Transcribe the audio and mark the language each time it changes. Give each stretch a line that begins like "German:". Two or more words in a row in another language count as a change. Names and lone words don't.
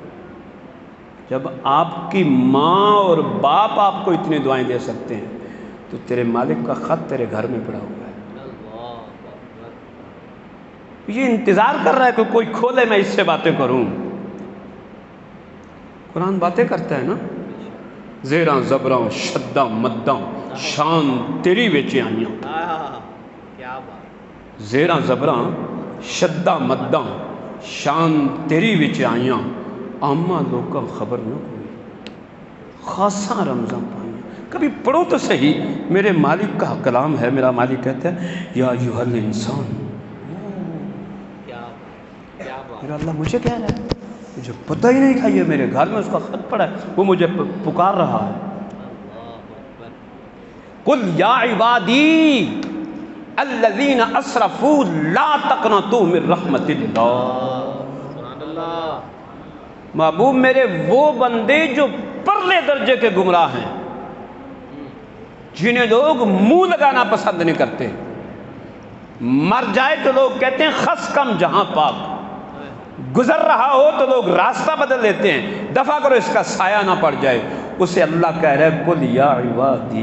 Urdu: جب آپ کی ماں اور باپ آپ کو اتنی دعائیں دے سکتے ہیں تو تیرے مالک کا خط تیرے گھر میں پڑا ہوا ہے، یہ انتظار کر رہا ہے کہ کوئی کھولے میں اس سے باتیں کروں۔ قرآن باتیں کرتا ہے نا،
Punjabi: زیراں زبراں شداں مداں شان تیری وچ آئیاں،
Urdu: کیا بات،
Punjabi: زیراں زبراں شداں مداں شان تیری وچ آئیاں، عامہ لوکاں خبر نہ کوئی، خاصاں رمضاں پائیاں۔
Urdu: کبھی پڑھو تو صحیح، میرے مالک کا کلام ہے، میرا مالک کہتا ہے
Arabic: یا ایھا الانسان،
Urdu: کیا بات، میرا اللہ مجھے کہہ رہا ہے، مجھے پتہ ہی نہیں تھا یہ میرے گھر میں اس کا خط پڑا ہے، وہ مجھے پکار رہا ہے۔
Arabic: قل یا عبادی الذین اسرفوا لا تقنطوا من رحمت اللہ،
Urdu: محبوب میرے وہ بندے جو پرلے درجے کے گمراہ ہیں، جنہیں لوگ منہ لگانا پسند نہیں کرتے، مر جائے تو لوگ کہتے ہیں
Persian: خس کم جہاں پاک،
Urdu: گزر رہا ہو تو لوگ راستہ بدل لیتے ہیں، دفع کرو اس کا سایہ نہ پڑ جائے، اسے اللہ کہہ رہے ہے
Arabic: قل یا عبادی،